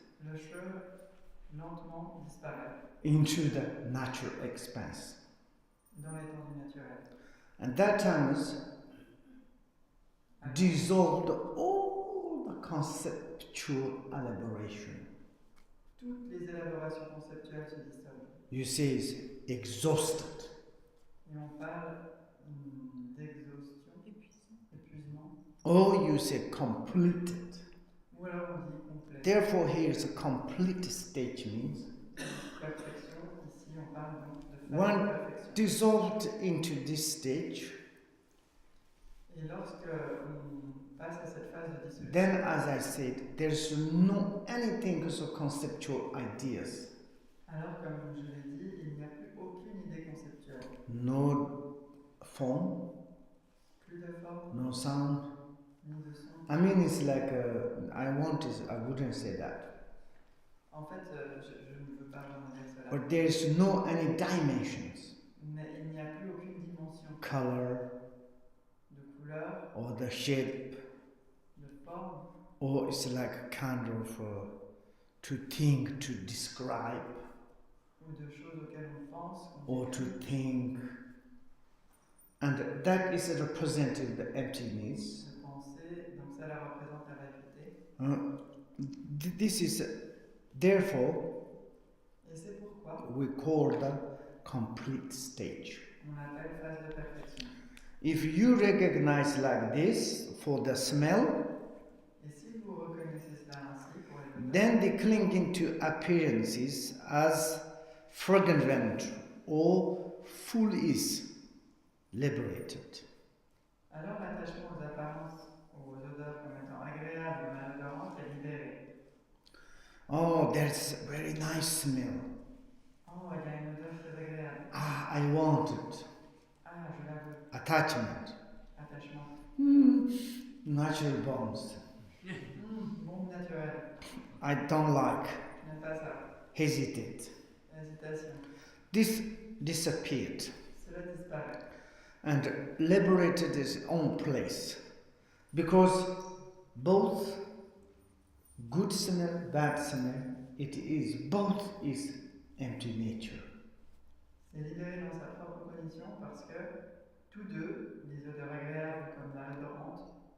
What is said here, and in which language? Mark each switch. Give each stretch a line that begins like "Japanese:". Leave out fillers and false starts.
French: Le Che lentement disparaît
English: into the natural expanse.
French: dans l'étendue naturelle.
English: And that time is dissolved all the conceptual elaboration.
French: Toutes les élaborations conceptuelles se dissolvent.
English: You say it's exhausted.
French: Et on parle d'exhaustion, épuisement,
English: Or you say completed.
French: ou alors on dit complet.
English: Therefore, here is a complete stage means
French: Perfection, ici on parle donc de phase de
English: one
French: perfection.
English: dissolved into this stage.
French: Et lorsque on passe à cette phase de dissolution,
English: Then, as I said, there's no anything so conceptual ideas.
French: alors comme je l'ai dit, il n'y a plus aucune idée conceptuelle.
English: No form,
French: Plus de forme,
English: no sound.
French: ni de son.
English: I mean, it's like I wouldn't say that.
French: En fait, je ne veux pas vraiment dire cela.
English: But there's no any dimensions,
French: Mais il n'y a plus aucune dimension
English: color,
French: de couleur,
English: or the shape,
French: de forme,
English: or it's like kind of to think, to describe,
French: ou de choses auxquelles on pense,
English: or
French: qu'on
English: to
French: décrit.
English: think. And that is representing the emptiness.
French: De penser, donc ça la représente la vacuité.
English: This is therefore
French: Et c'est pourquoi
English: we call the complete stage.
French: On l'appelle phase de perfection.
English: If you recognize like this for the smell,
French: Et si vous reconnaissez cela ainsi pour les odeurs,
English: then the clinging to appearances as fragrant or full is liberated.
French: alors l'attachement aux apparences ou aux odeurs comme étant agréables ou malodorantes est libéré.
English: Oh, there's a very nice smell.
French: Oh, il y a une odeur très agréable.
English: Ah, I want it.
French: Ah, je la veux.
English: Attachment.
French: Attachement.
English: Natural bonds.
French: Bombe naturelle.
English: I don't like.
French: Je n'aime pas ça.
English: Hesitate.
French: Hésitation.
English: This disappeared
French: Cela disparaît.
English: and liberated its own place, because both good smell, bad smell, both is empty nature.
French: C'est libéré dans sa propre condition parce que tous deux, les odeurs agréables comme malodorantes,